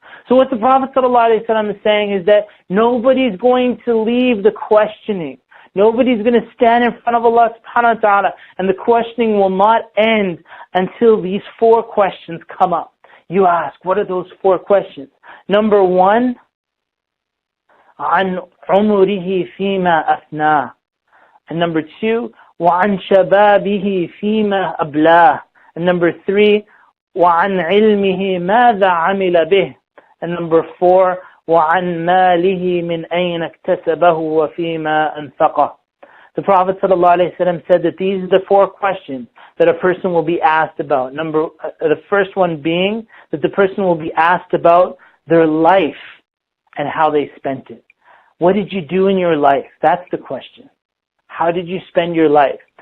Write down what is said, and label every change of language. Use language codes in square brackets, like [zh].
[en] So what the Prophet ﷺ is saying is that nobody's going to leave the questioning. Nobody's going to stand in front of Allah subhanahu wa ta'ala, and the questioning will not end until these 4 questions come up. You ask, what are those 4 questions? Number 1, [ar] عن عمره فيما أفناه. [en] And number 2, [ar] وعن شبابه فيما أبلاه. [en] And number 3, [ar] وعن علمه ماذا عمل به. [en] And number 4, [ar] وَعَنْ مَالِهِ مِنْ أَيْنَ اكْتَسَبَهُ وَفِيمَا أَنْفَقَهُ. [en] The Prophet ﷺ said that these are the 4 questions that a person will be asked about. The first one being that the person will be asked about their life and how they spent it. What did you do in your life? That's the question. How did you spend your life?